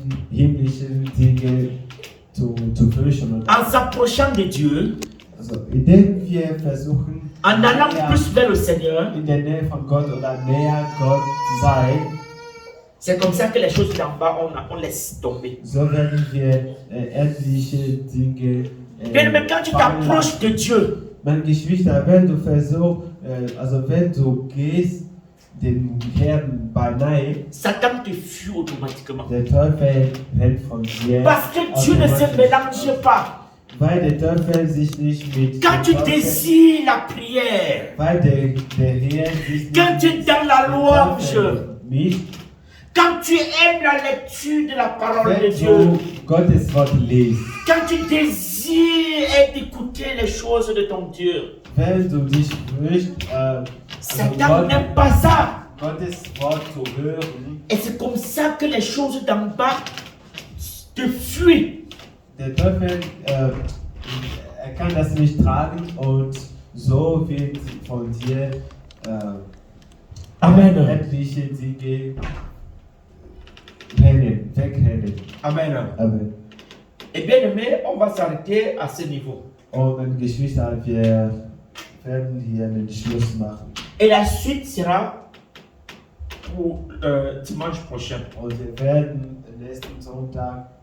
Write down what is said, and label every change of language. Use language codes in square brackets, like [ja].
[de] Himmlischen Dinge zu fürchten. [fr] En s'approchant de Dieu, [de] Indem wir versuchen, [fr] en allant [de] näher [fr] plus vers le Seigneur, [de] in der Nähe von Gott oder näher Gott zu sein, [fr] c'est comme ça que les choses d'en bas, on laisse tomber. [de] so werden wir endliche Dinge [fr] Bien, mais quand tu t'approches de Dieu, [de] Meine Geschwister, wenn du versuchst, wenn du gehst dem Herrn beinahe, [fr] Satan te fuit automatiquement. [de] der Teufel rennt von dir. [fr] Parce que Dieu ne se mélange pas. [de] Weil der Teufel sich nicht mit [fr] Quand tu désires la prière, [de] weil der Herr sich [fr] quand tu es dans la louange, [de] mischt, [fr] quand tu aimes la lecture de la parole de [de] wenn [fr] Dieu, [de] du Gottes Wort liest, [fr] quand tu désires écouter les choses de ton Dieu, [de] wenn du dich wünschst, [fr] Satan n'aime pas ça. [de] Gottes Wort zu hören, [fr] Et c'est comme ça que les choses d'en bas te fuient. [de] der Teufel er kann das nicht tragen, und so wird von dir Amen. etliche Dinge wegrennen. Amen. Amen. [fr] Et bien aimé, on va s'arrêter à ce niveau. [de] Und meine Geschwister, wir werden hier einen Schluss machen. [fr] Et la suite sera pour dimanche prochain. [de] Und wir werden nächsten Sonntag